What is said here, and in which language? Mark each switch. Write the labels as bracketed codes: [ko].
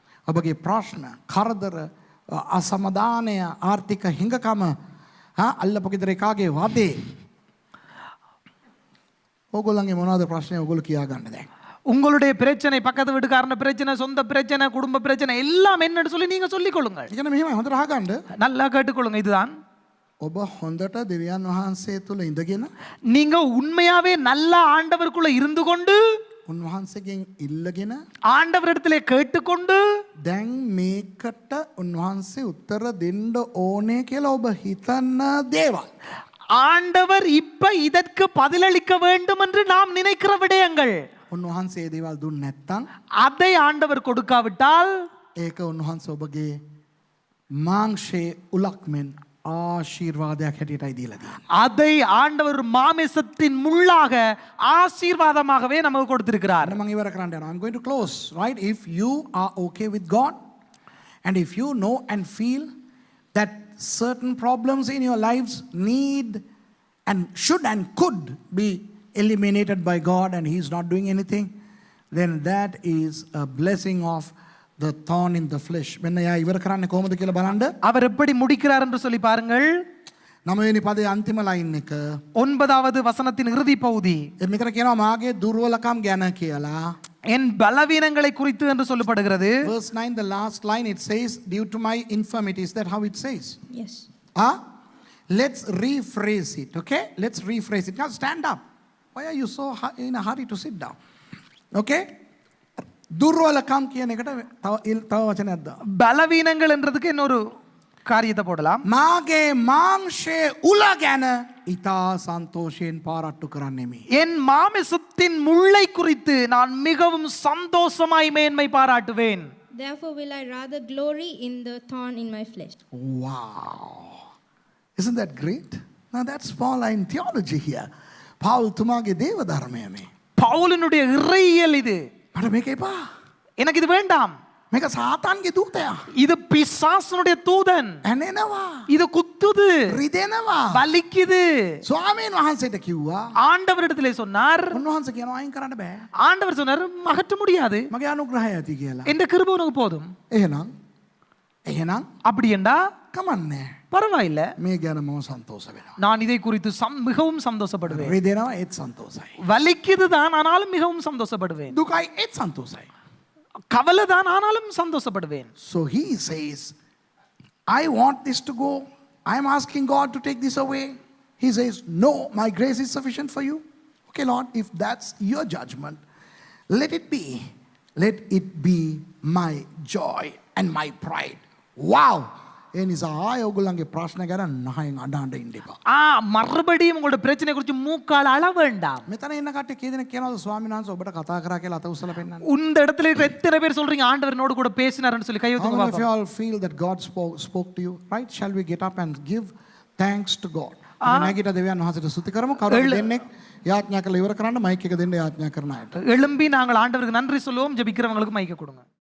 [si] ඔබගේ ප්‍රශ්න, කරදර, අසමාදානය, ආර්ථික හිඟකම, අල්ලපු ගෙදර එකාගේ වදේ. ඔයගොල්ලන්ගේ මොනවද ප්‍රශ්නේ ඔයගොල්ලෝ කියා ගන්න දැන්. [ta] உங்களுடைய பிரச்சனை பக்கத்து வீட்டுக்காரன பிரச்சனை சொந்த பிரச்சனை குடும்ப பிரச்சனை எல்லாம் என்னன்னு சொல்லி நீங்க சொல்லிக் கொள்ளுங்கள். [si] ඒ කියන්නේ මෙහෙමයි හොඳට අහගන්න. [ta] நல்லா கேட்டுக்கொள்ளுங்க. இதுதான் [si] ඔබ හොඳට දෙවියන් වහන්සේ තුල ඉඳගෙන [ta] நீங்க உண்மையாவே நல்ல ஆண்டவருக்குள்ள இருந்து கொண்டு [si] උන්වහන්සේගෙන් ඉල්ලගෙන [ta] ஆண்டவரிடத்திலே கேட்டுக்கொண்டு [si] දැන් මේකට උන්වහන්සේ උත්තර දෙන්න ඕනේ කියලා ඔබ හිතන දේවල් [ta] ஆண்டவர் இப்ப இதற்கு பதிலளிக்க வேண்டும் என்று நாம் நினைக்கிற விடயங்கள் [si] උන්වහන්සේ දේවල් දුන්නේ නැත්නම් [ta] அதை ஆண்டவர் கொடுக்காவிட்டால் [si] ඒක උන්වහන්සේ ඔබගේ මාංශයේ උලක් මෙන් ආශිර්වාදයක් හැටියටයි දීලා තියෙන්නේ. [ta] அதை ஆண்டவர் மாமிசத்தின் முள்ளாக ஆசீர்வாதமாகவே நமக்கு கொடுத்திருக்கிறார். [si] මම ඉවර කරන්න යනවා. [en] I'm going to close, right? If you are okay with God and if you know and feel that certain problems in your lives need and should and could be eliminated by God and He's not doing anything, then that is a blessing of the thorn in the flesh. [si] මෙන්න එයා ඉවර කරන්නේ කොහොමද කියලා බලන්න. [ta] அவர் எப்படி முடிக்கிறார் என்று சொல்லி பாருங்கள். [si] 9 වෙනි පදයේ අන්තිම ලයින් එක. [ta] 9வது வசனத்தின் இறுதி பகுதி. [si] මෙතන කියනවා මාගේ දුර්වලකම් ගැන කියලා. [ta] என் பலவீனங்களை குறித்து என்று சொல்லப்படுகிறது. [en] Verse 9, the last line, it says, due to my infirmity. Is that how it says? Yes. Let's rephrase it, okay? Let's rephrase it. Now stand up. Why are you so in a hurry to sit down? Okay? [si] දුර්වලකම් කියන එකට තව වචනයක් දාන්න. [ta] பலவீனங்கள் என்றதுக்கு இன்னொரு காரியத்தை போடலாம். [si] මාගේ මාංශයේ උල ගැන ඊතා සන්තෝෂයෙන් පාරට්ටු කරන්නෙමි. [ta] என் மாமிசத்தின் முள்ளை குறித்து நான் மிகவும் சந்தோஷமாய் மேன்மை பாராட்டுவேன். [en] Therefore will I rather glory in the thorn in my flesh. Wow. Isn't that great? Now that's Pauline theology here. [si] Paul තුමාගේ දේව ධර්මය මේ. [ta] பவுலினுடைய இறையியல் இது. [si] මට මේක එපා. [ta] எனக்கு இது வேண்டாம். [si] මේක සාතාන්ගේ දූතයා. [ta] இது பிசாசனுடைய தூதன். [si] ඇනෙනවා. [ta] இது குத்துது, [si] රිදෙනවා. [ta] வலிக்குது. [si] ස්වාමීන් වහන්සේට කිව්වා. [ta] ஆண்டவரிடத்திலே சொன்னார். [si] උන්වහන්සේ කියනවා අයින් කරන්න බෑ. [ta] ஆண்டவர் சொன்னார் அகற்ற முடியாது, [si] මගේ අනුග්‍රහය ඇති කියලා. [ta] என்ற கிருபை உனக்கு போதும். [si] එහෙනම් [ta] அப்படி என்றா [si] කමන්නේ. [ta] பரவாயில்ல, [si] මේ ගැන මම සන්තෝෂ වෙනවා. [ta] நான் இதை குறித்து மிகவும் சந்தோஷப்படுவேன். [si] රිදෙනවා ඒත් සන්තෝෂයි. [ta] வலிக்குது தான், ஆனாலும் மிகவும் சந்தோஷப்படுவேன். [si] දුකයි ඒත් සන්තෝෂයි. [ta] கவலை தான், ஆனாலும் சந்தோஷப்படுவேன். [en] So he says, I want this to go. I am asking God to take this away. He says, no, my grace is sufficient for you. Okay, Lord, if that's your judgment, let it be. Let it be my joy and my pride. Wow. [si] ඒ නිසා ආය ඔයගොල්ලන්ගේ ප්‍රශ්න ගැන නහයෙන් අඬන්න ඉන්න එපා. [ta] மறுபடியும் உங்களோட பிரச்சனை குறித்து மூக்கால அள வேண்டாம். [si] මෙතන ඉන්න කට්ටිය කී දෙනෙක් කියනවාද ස්වාමීන් වහන්සේ ඔබට කතා කරා කියලා අත උස්සලා පෙන්නන්න. [ta] இந்த இடத்துல இருக்கிற எத்தனை பேர் சொல்றீங்க ஆண்டவர் என்னோட கூட பேசினார்னு சொல்லி கை [en] How [ta] ஊத்துங்க [en] many of you [ta] பாப்போம். [en] all feel that God spoke to you? Right? Shall we get up and give thanks to God? [si] නැගිට දෙවියන් වහන්සේට ස්තුති කරමු. කවුරුද දෙන්නෙක් යාඥා කළ ඉවර කරන්න මයික් එක දෙන්න යාඥා කරන අයට. [ta] எழும்பி நாங்கள் ஆண்டவருக்கு நன்றி சொல்லுவோம். ஜெபிக்கிறவங்களுக்கு மைக்க கொடுங்க.